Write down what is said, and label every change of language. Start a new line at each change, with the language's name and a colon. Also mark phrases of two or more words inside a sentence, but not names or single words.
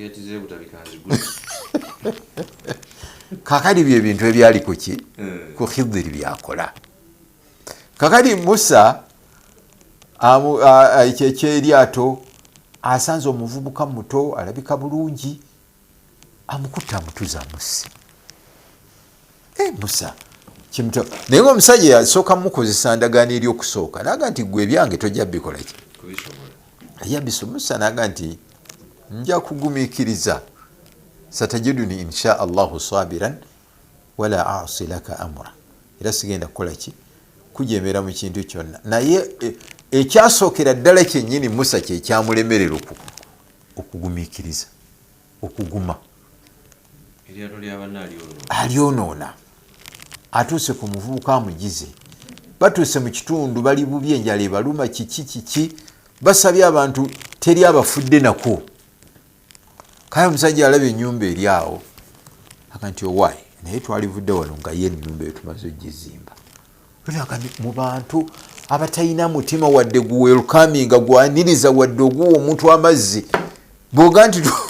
Ganda: kakali bye bintu ebyali kuki ku Khidiri byakola kakali Musa ekyeryato asanze omuvubuka muto alabika bulungi amukutta amutuza musi Musa kimuto naye omusajja yasooka mukozesa ndagaano eryokusooka naga nti gwe ebyange tojja bikola ki yabisa Musa naga nti nja kugumiikiriza
Arabic: ستجدني إن شاء الله صابرا ولا أعصي لك أمرا
Ganda: era sigenda kukola ki kujemera mu kintu kyonna naye ekyasookera ddala kyennyini Musa kyekyamulemerera okugumiikiriza okuguma alyonoona atuuse ku muvubuka amugize batuuse mu kitundu bali bubi enjala ebaluma kiki basabye abantu teri abafudde nako kale omusajja alaba ennyumba eri awo aka nti owaayi naye twalivudde wano nga ye ennyumba eyo tumaze ogizimba mu bantu abatalina mutima wadde guwelkaminga gwaniriza wadde oguwa omuntu amazzi bwoga nti